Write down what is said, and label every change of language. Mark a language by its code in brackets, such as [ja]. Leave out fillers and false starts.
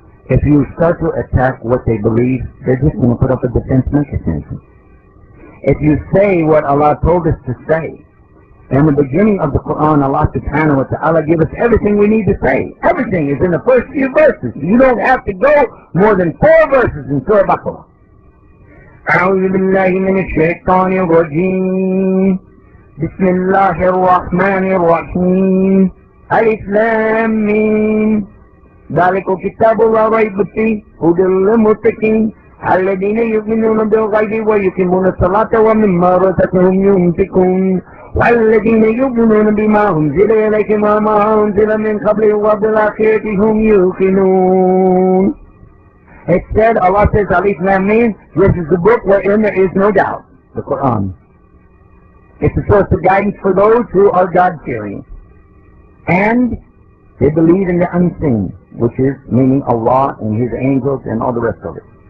[en] If you start to attack what they believe, they're just going to put up a defense mechanism. If you say what Allah told us to say, in the beginning of the Quran, Allah subhanahu wa ta'ala give us everything we need to say. Everything is in the first few verses. You don't have to go more than 4 verses in Surah Baqarah. [ar] أعوذ بالله من الشيطان الرجيم بسم الله الرحمن الرحيم ألف لام ميم ذلك كتاب لا ريب فيه هدى للمتقين الذين يؤمنون بالغيب ويقيمون الصلاة ومما رزقهم ينفقون والذين يؤمنون بما أنزل إليك وما أنزل من قبل وبالآخرة هم يوقنون. [en] It said, Allah says, Alif Lam Mim, this is the book wherein there is no doubt, the Quran. It's a source of guidance for those who are God-fearing. And they believe in the unseen, which is meaning Allah and His angels and all the rest of it.